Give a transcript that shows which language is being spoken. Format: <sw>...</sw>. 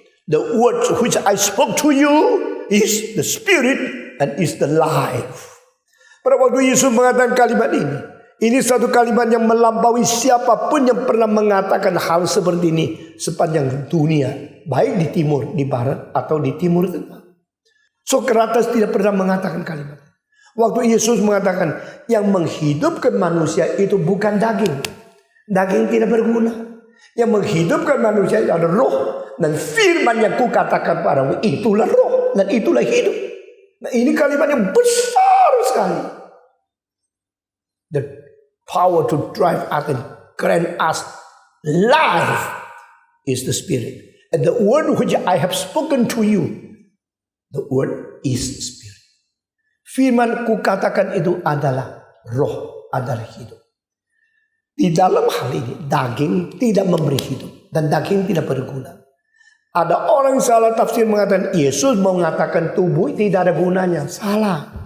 <en>The words which I spoke to you is the spirit and is the life.</en> <id>Pada waktu Yesus mengatakan kalimat ini satu kalimat yang melampaui siapapun yang pernah mengatakan hal seperti ini sepanjang dunia, baik di timur, di barat atau di timur tengah. Sokrates tidak pernah mengatakan kalimat. Waktu Yesus mengatakan yang menghidupkan manusia itu bukan daging. Daging tidak berguna. Yang menghidupkan manusia itu adalah roh. Dan firman yang kukatakan padamu itulah roh. Dan itulah hidup. Nah ini kalimat yang besar sekali.</id> <en>The power to drive us and grant us life is the spirit. And the word which I have spoken to you, the word is spirit.</en> <id>Firman kukatakan itu adalah roh, adalah hidup. Di dalam hal ini daging tidak memberi hidup dan daging tidak berguna. Ada orang salah tafsir mengatakan Yesus mengatakan tubuh tidak ada gunanya. Salah.</id>